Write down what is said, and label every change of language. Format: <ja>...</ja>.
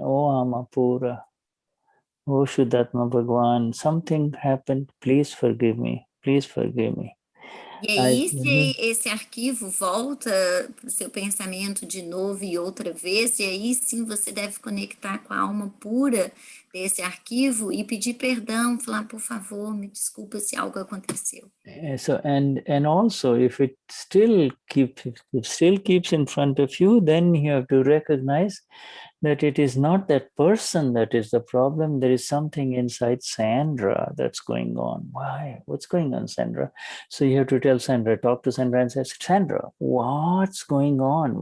<en>Oh, Amapura. Oh, Shuddhatma Bhagwan, something happened. Please forgive me. Please forgive me.</en> <pt>E aí, se esse arquivo volta para o seu pensamento de novo e outra vez, e aí sim você deve conectar com a alma pura desse arquivo e pedir perdão, falar, por favor, me desculpa se algo aconteceu.</pt> <en>So and also, if it still keeps in front of you, then you have to recognize that it is not that person that is the problem. There is something inside Sandra that's going on. Why? What's going on, Sandra? So you have to tell Sandra, talk to Sandra and say, Sandra, what's going on?</en>